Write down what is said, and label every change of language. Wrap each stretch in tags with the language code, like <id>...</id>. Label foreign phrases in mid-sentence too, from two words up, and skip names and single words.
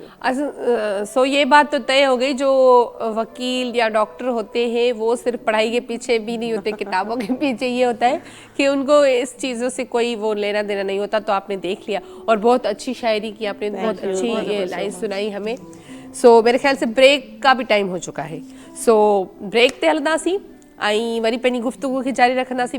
<ur>سو یہ بات تو طے ہو گئی، جو وکیل یا ڈاکٹر ہوتے ہیں وہ صرف پڑھائی کے پیچھے بھی نہیں ہوتے، کتابوں کے پیچھے یہ ہوتا ہے کہ ان کو اس چیزوں سے کوئی وہ لینا دینا نہیں ہوتا. تو آپ نے دیکھ لیا، اور بہت اچھی شاعری کی آپ نے، بہت اچھی یہ لائن سنائی ہمیں. سو میرے خیال سے بریک کا بھی ٹائم ہو چکا ہے.</ur> <sd>सो ब्रेक ते हलंदासीं ऐं वरी पंहिंजी गुफ़्तगू खे जारी रखंदासीं।</sd>